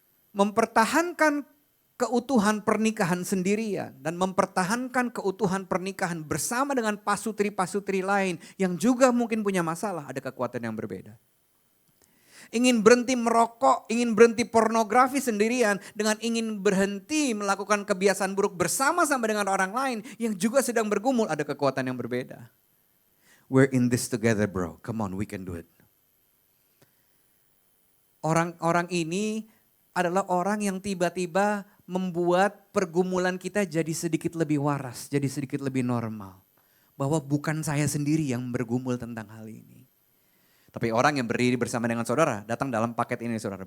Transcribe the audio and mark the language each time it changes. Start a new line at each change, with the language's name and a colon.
Indonesian: Mempertahankan keutuhan pernikahan sendirian dan mempertahankan keutuhan pernikahan bersama dengan pasutri-pasutri lain yang juga mungkin punya masalah, ada kekuatan yang berbeda. ingin berhenti merokok, ingin berhenti pornografi sendirian, dengan ingin berhenti melakukan kebiasaan buruk bersama-sama dengan orang lain yang juga sedang bergumul, ada kekuatan yang berbeda.
English: We're in this together bro, come on we can do it.
Indonesian: Orang-orang ini adalah orang yang tiba-tiba membuat pergumulan kita jadi sedikit lebih waras, jadi sedikit lebih normal. Bahwa bukan saya sendiri yang bergumul tentang hal ini. Tapi orang yang berdiri bersama dengan saudara datang dalam paket ini saudara.